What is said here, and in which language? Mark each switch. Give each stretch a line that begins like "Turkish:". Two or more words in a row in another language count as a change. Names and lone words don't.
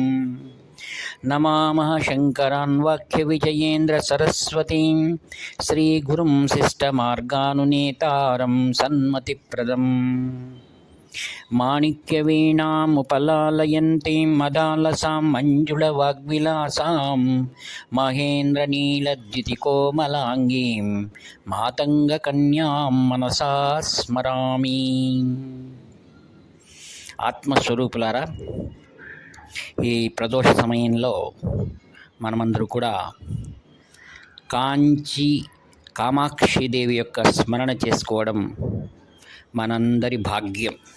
Sanskrit: नमामः शङ्करान् वाक्यविजयेन्द्रसरस्वतीं श्रीगुरुं शिष्टमार्गानुनेतारं सन्मतिप्रदम्। माणिक्यवीणामुपलालयन्तीं मदालसां मञ्जुळवाग्विलासां महेन्द्रनीलद्युतिकोमलाङ्गीं मातङ्गकन्यां मनसा स्मरामि।
Telugu: ఆత్మస్వరూపులారా, ఈ ప్రదోష సమయంలో మనమందరూ కూడా కామాక్షిదేవి యొక్క స్మరణ చేసుకోవడం మనందరి భాగ్యం.